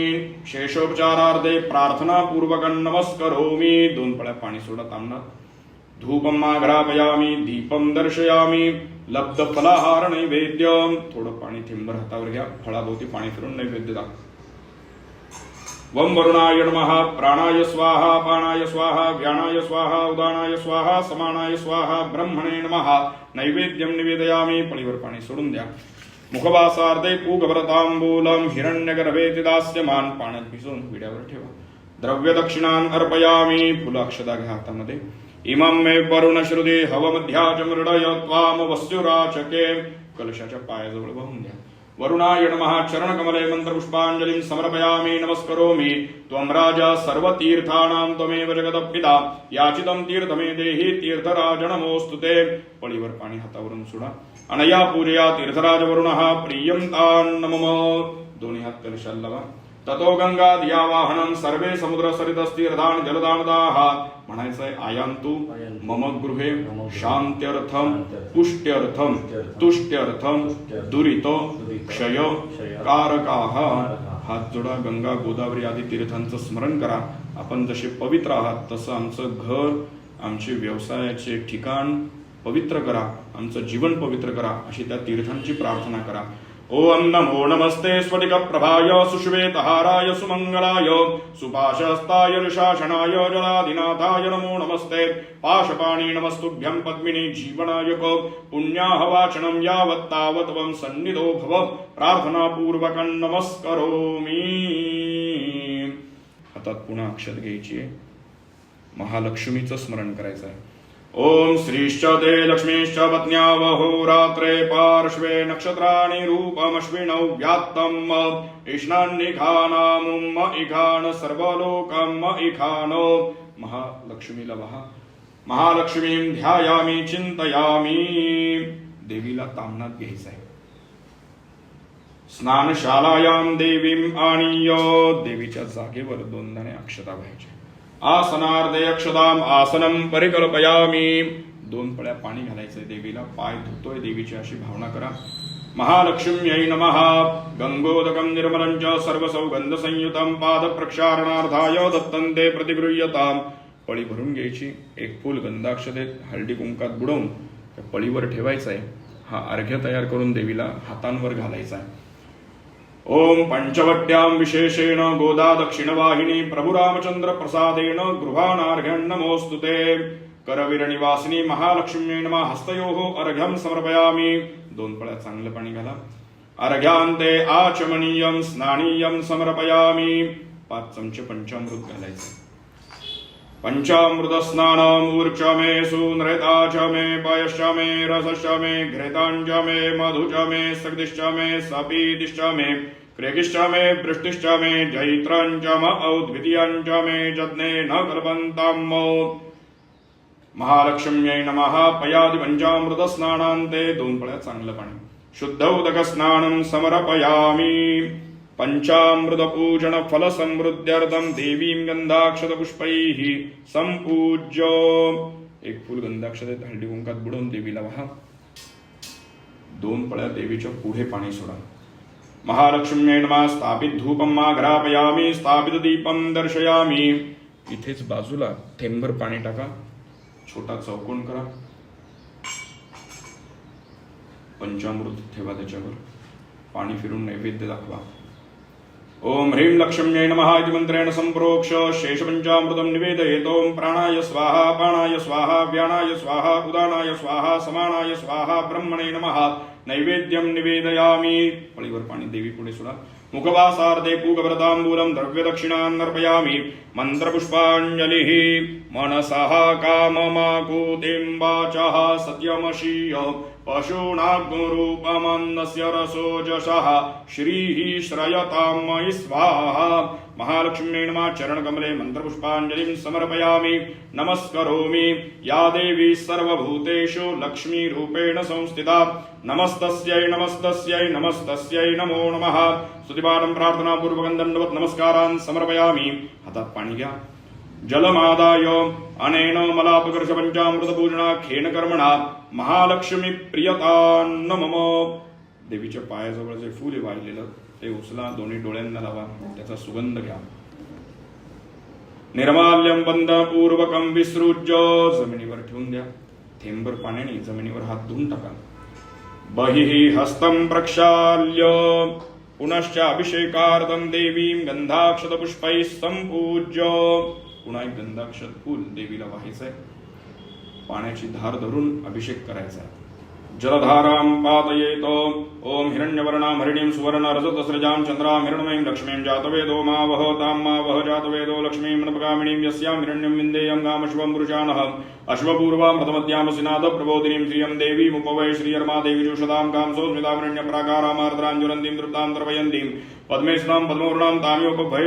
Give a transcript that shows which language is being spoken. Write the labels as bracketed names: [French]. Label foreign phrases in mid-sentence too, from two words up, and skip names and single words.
[Sanskrit] शेषोपचारार्थे प्रार्थना पूर्वकं नमस्करोमि. [Marathi] 2 पळ्या पाणी सोडा तांबणात. [Sanskrit] धूपम आघ्रापयामि. दीपम दर्शयामि. लब्ध फलाहार नैवेद्यम. [Marathi] थोडं पाणी थेंबर हातावर घ्या. फळाभोवती पाणी फिरून नैवेद्य दाखवा. [Sanskrit] वम वरुणाय नमः. प्राणाय स्वाहा. पानाय स्वाहा. व्यानाय स्वाहा. उदानाय स्वाहा. समानाय स्वाहा. ब्रह्मणे नमः. नैवेद्यम निवेदयामि. [Marathi] पळीवर पाणी सोडून द्या. [Sanskrit] मुखवासार्थे पूगव्रतांबूलम हिरण्यगर्भे दास्यमान. [Marathi] पाण्यात भिजवून विड्यावर ठेवा. [Sanskrit] द्रव्य दक्षिणान अर्पयामि. [Marathi] फुलाक्षता घ्या हातामध्ये. [Sanskrit] इमं मे वरुण श्रुती हवमध्याच मृडय त्वाम वस्युराचके. [Marathi] कलशाच्या पायाजवळ वाहून द्या. [Sanskrit] वरुणाय नमः. चरणकमले मंत्रपुष्पांजलिं समर्पयामि. नमस्करोमि. त्वं राजा सर्वतीर्थानां त्वमेव जगदपिता. याचितं तीर्थ मे देहि. तीर्थराज नमोस्तुते. [Marathi] पळीवर पाणी हातावरून सोडा. [Sanskrit] अनया पूजया तीर्थराज वरुणः प्रियंतान् नमः. [Marathi] दोन्ही हात कलशाला लावा. [Sanskrit] ततो गंगा दियावाहनं सर्वे समुद्र सरितस्तीर्थान जलदानदाः. म्हणायचंय आयांतु मम गृहे शांत्यर्थम पुष्ट्यर्थम तुष्ट्यर्थम दुरितो क्षय कारकाः. [Marathi] हात जोडा. गंगा गोदावरी आदी तीर्थांचं स्मरण करा. आपण जसे पवित्र आहात तसं आमचं घर आमचे व्यवसायाचे ठिकाण पवित्र करा. आमचं जीवन पवित्र करा. अशी त्या तीर्थांची प्रार्थना करा. [Sanskrit] ओम नमो नमस्ते स्फटिक प्रभाय सुश्वेतहाराय सुमंगलाय सुपाशस्ताय ऋषाशनाय जलाधिनाथाय नमो नमस्ते. पाशपाणी नमस्तुभ्यं पद्मिनी जीवनायक. पुण्याहवाचनं यावत्तावत् वं सन्निधो भव. प्रार्थनापूर्वकं नमस्करोमि. [Marathi] हातात पुन्हा अक्षत घ्यायची आहे. महालक्ष्मीचं स्मरण करायचं आहे. [Sanskrit] ओम श्रीश्च ते लक्ष्मीश्च पत्न्यावहोरात्रे पार्श्वे नक्षत्राणि रूपमश्विनौ व्यात्तम्. इष्णान्निखानामुम इखान सर्वलोकम इखानो. [Marathi] महालक्ष्मीला वहा. [Sanskrit] महालक्ष्मीं ध्यायामि चिंतयामि. [Marathi] देवीला ताम्हणात घ्यायचं आहे. [Sanskrit] स्नानशालायां देवीं आणीय. [Marathi] देवीच्या जागेवर 2 दाणे अक्षता व्हायचे. [Sanskrit] आसनार्धे अक्षताम आसनम परिकल्पयामि. [Marathi] 2 पळ्या पाणी घालायचंय देवीला. पाय धुतोय देवीची अशी भावना करा. [Sanskrit] महालक्ष्म्यै नमः. गंगोदकं निर्मलं च सर्वसौगंध संयुतं पाद प्रक्षालनार्थाय दत्तं ते प्रतिगृह्यताम्. [Marathi] पळी भरून घ्यायची. 1 फूल गंधाक्षतेत हळदी कुंकात बुडवून त्या पळीवर ठेवायचा आहे. हा अर्घ्य तयार करून देवीला हातांवर घालायचा आहे. [Sanskrit] ओम पंचवट्यां विशेषेण गोदा दक्षिणवाहिनी प्रभु रामचंद्र प्रसादेन गृहाणार्घ्यं नमोस्तुते. करवीर निवासिनी महालक्ष्मी नमः. हस्तयोः अर्घ्यं समर्पयामि. [Marathi] 2 पळ्या चांगलं पाणी घाला. [Sanskrit] अर्घ्यान्ते आचमनीयं स्नानीयं समर्पयामि. [Marathi] 5 चमचे पंचामृत घालायचे. [Sanskrit] पंचामृत स्नानम ऊर्च मे सुनृता च मे पयश्च मे रसश्च मे घृतांच मे मधुच मे सकृतिश्च मे सपीतिश्च मे क्रेकिश्च मे वृष्टिश्च मे जैत्रञ्च म औद्वितीयञ्च मे जज्ञे न कल्पन्ताम् महालक्ष्म्यै नमः पयादि पंचामृतस्नानान्ते [Marathi] 2 पळ्या चांगलं पाणी [Sanskrit] शुद्ध उदक स्नानं समर्पयामि पंचामृत पूजन फल समृद्ध्यर्थम देवीं गंधाक्षत पुष्पैः संपूज्य [Marathi] 1 फूल गंधाक्षतेत हळदी कुंकात बुडवून देवीला वाहा 2 पळ्या देवीच्या पुढे पाणी सोडा [Sanskrit] महालक्ष्म्यै नमः स्थापित धूपम आघ्रापयामि स्थापित दीपम दर्शयामि [Marathi] इथेच बाजूला थेंबर पाणी टाका छोटा चौकोन करा पंचामृत ठेवा त्याच्यावर पाणी फिरून नैवेद्य दाखवा [Sanskrit] ओम ह्रीं लक्ष्म्यै नमः इति मंत्रेण संप्रोक्ष शेषपंचामृतं निवेदयेत् ओम प्राणाय स्वाहा पाणाय स्वाहा व्यानाय स्वाहा उदानाय स्वाहा समानाय स्वाहा ब्रह्मणे नमः नैवेद्यं निवेदयामि [Marathi] पळीवर पाणी देवी पुढे सोडा [Sanskrit] मुखवासार्धे पूगव्रताम्बूलं द्रव्यदक्षिणान्नर्पयामि मन्त्रपुष्पाञ्जलिः मनसः काममाकूतिं वाचः सत्यमशीय पशूनाग्निरूपमन्नस्य रसोजसः श्रीः श्रयतां मयि स्वाहा महालक्ष्म्यै नमः चरणकमले मन्त्रपुष्पाञ्जलिं समर्पयामि नमस्करोमि या देवी सर्वभूतेषु लक्ष्मीरूपेण संस्थिता नमस्तस्यै नमस्तस्यै नमस्तस्यै नमो नमः स्तुतिपाठं प्रार्थनापूर्वकं दण्डवत् नमस्कारान् समर्पयामि [Marathi] हातात पाणी घ्या [Sanskrit] जलमादाय अनेन मलापकर्ष पंचामृतपूजनाख्येन कर्मणा महालक्ष्मी प्रियतान्न मम [Marathi] देवीच्या पायाजवळ जे फूल आहे वाहिलेलं ते उचला दोन्ही डोळ्यांना लावा त्याचा सुगंध घ्या [Sanskrit] निर्माल्यं बंधपूर्वकं विसृज्य [Marathi] जमिनीवर ठेवून द्या थेंबर पाण्याने जमिनीवर हात धुवून टाका [Sanskrit] बहिः हस्तं प्रक्षाल्य पुनश्च अभिषेकार्थं देवीं गंधाक्षतपुष्पैः संपूज्य [Marathi] पुन्हा एक गंधाक्षत फूल देवीला व्हायचंय पाण्याची धार धरून अभिषेक करायचा [Sanskrit] जलधारां पातयेत ओम हिरण्यवर्णां हरिणीं सुवर्ण रजतस्रजां चंद्रां हिरण्मयीं लक्ष्मीं जातवेदो मा वह तां मा वह जातवेदो लक्ष्मीं नपगामिनीं यस्यां हिरण्यं विन्देयं गामश्वं पुरुषानः अश्वपूर्वां प्रथमद्यामसिनाद प्रबोधिनीं श्रियं देवीमुपवै श्रीयर्मा देवी जुषदां कांसो स्मितामरण्यप्राकारामार्द्रां ज्वलन्तीं तृप्तां द्रवयन्तीं पद्मेशनां पद्मवर्णां ताम्योपभये